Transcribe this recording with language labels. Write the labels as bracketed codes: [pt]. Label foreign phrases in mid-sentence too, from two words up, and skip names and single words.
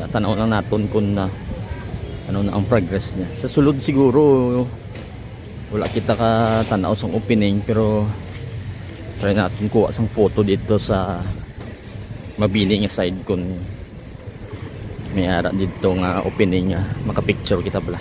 [tl] Tanaw lang natin kung ano na ang progress niya. [hil] Sa sulod siguro wala kita ka tanaw sa opening, pero try natin kuha sang photo dito sa mabili nga side kung may ara dito nga opening nga makapicture kita pala.